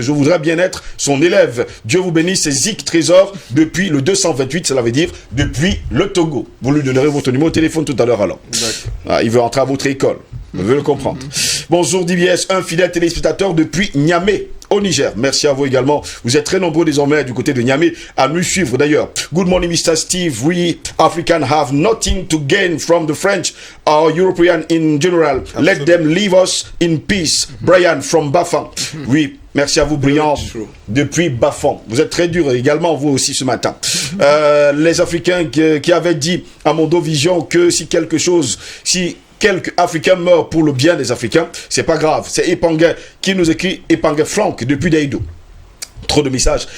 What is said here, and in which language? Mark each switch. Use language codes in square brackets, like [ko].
[fr] Je voudrais bien être son élève. Dieu vous bénisse, c'est Zik Trésor depuis le 228, cela veut dire depuis le Togo. Vous lui donnerez votre numéro de téléphone tout à l'heure alors. Il veut entrer à votre école. Vous devez le comprendre. Bonjour DBS, un fidèle téléspectateur depuis Niamey, au Niger. Merci à vous également. Vous êtes très nombreux désormais du côté de Niamey à nous suivre d'ailleurs. [en] Good morning Mr. Steve. We Africans have nothing to gain from the French or European in general. Let them leave us in peace. Brian from Bafang. Oui. [fr] Merci à vous, Brian, depuis Bafang. Vous êtes très dur également, vous aussi, ce matin. Les Africains qui avaient dit à Mondovision que si quelques Africains meurent pour le bien des Africains, c'est pas grave. C'est Epangue qui nous écrit, Epangue Franck, depuis Daïdou. Trop de messages.